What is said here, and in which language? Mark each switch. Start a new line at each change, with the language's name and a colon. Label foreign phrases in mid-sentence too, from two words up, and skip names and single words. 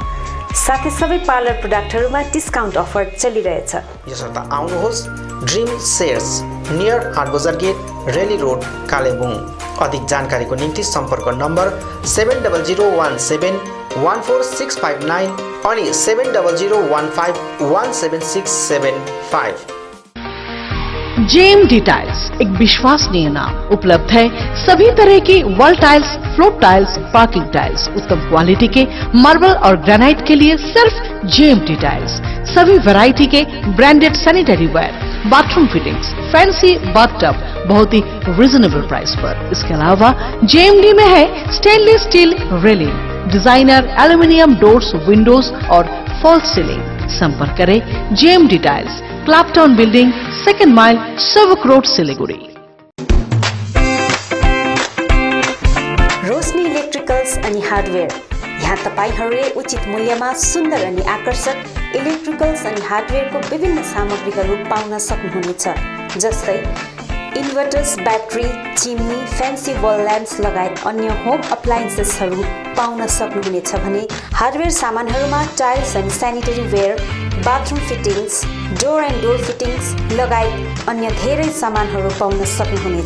Nepali: साथै सबै पार्लर प्रोडक्टहरूमा
English: discount offer
Nepali: चलिरहेछ। यसर्थ आउनुहोस् ड्रिम सेयर्स नियर हाटबजार गेट, रेली रोड, कालेबुङ। अधिक जानकारीको निम्ति सम्पर्क नम्बर 7017146659 अनि 7015176675।
Hindi: JMD टाइल्स एक विश्वसनीय नाम, उपलब्ध है सभी तरह की वॉल टाइल्स, फ्लोर टाइल्स, पार्किंग टाइल्स। उत्तम क्वालिटी के मार्बल और ग्रेनाइट के लिए सिर्फ JMD टाइल्स। सभी वैरायटी के ब्रांडेड सैनिटरी वेयर, बाथरूम फिटिंग्स, फैंसी बाथटब बहुत ही
English: reasonable price
Hindi: पर। इसके अलावा JMD में है स्टेनलेस स्टील रेलिंग, डिजाइनर एल्यूमिनियम डोर्स, विंडोज और फॉल्स सीलिंग। संपर्क करें JMD टाइल्स, क्लैपटाउन बिल्डिंग, 2nd माइल, सेवक रोड, सिलीगुड़ी।
Nepali: रोशनी इलेक्ट्रिकल्स अनि हार्डवेयर। यहाँ तपाईहरूले उचित मूल्यमा सुन्दर अनि आकर्षक इलेक्ट्रिकल्स अनि हार्डवेयरको विभिन्न सामग्रीहरू पाउन सक्नुहुनेछ, जस्तै इन्भर्टर्स, ब्याट्री, चिम्नी,
English: fancy wall lamps
Nepali: लगायत अन्य
English: home appliances
Nepali: पाउन सक्नुहुनेछ भने हार्डवेयर सामानहरूमा टाइल्स अनि
English: sanitary ware, bathroom fittings, door and door fittings
Nepali: लगायत अन्य धेरै सामानहरू पाउन सक्नुहुनेछ।